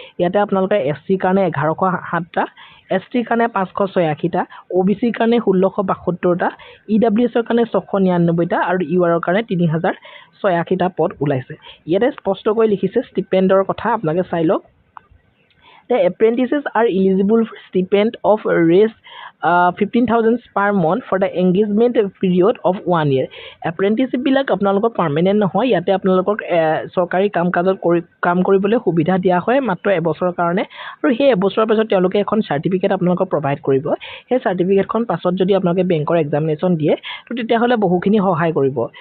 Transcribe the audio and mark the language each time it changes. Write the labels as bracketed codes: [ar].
[as] ইয়াতে আপোনালোকে SCৰ কাৰণে 1,107টা, STৰ কাৰণে 586টা, OBCৰ কাৰণে 1,672টা, EWSৰ কাৰণে 699টা, আৰু URৰ কাৰণে 3,086টা পদ ওলাইছে। ইয়াতে স্পষ্টকৈ লিখিছে ষ্টিপেণ্ডৰ কথা, আপোনালোকে চাই লওক। [en] The apprentices are eligible for stipend of raised 15,000 per month for the engagement period of 1 year. [as] এপ্ৰেণ্টিছবিলাক আপোনালোকৰ পাৰ্মানেণ্ট নহয়। ইয়াতে আপোনালোকক চৰকাৰী কাম কৰিবলৈ সুবিধা দিয়া হয় মাত্ৰ এবছৰৰ কাৰণে, আৰু সেই এবছৰৰ পাছত তেওঁলোকে এখন চাৰ্টিফিকেট আপোনালোকক প্ৰভাইড কৰিব। সেই চাৰ্টিফিকেটখন পাছত যদি আপোনালোকে বেংকৰ এক্সামিনেশ্যন দিয়ে, তো তেতিয়াহ'লে বহুখিনি সহায় কৰিব।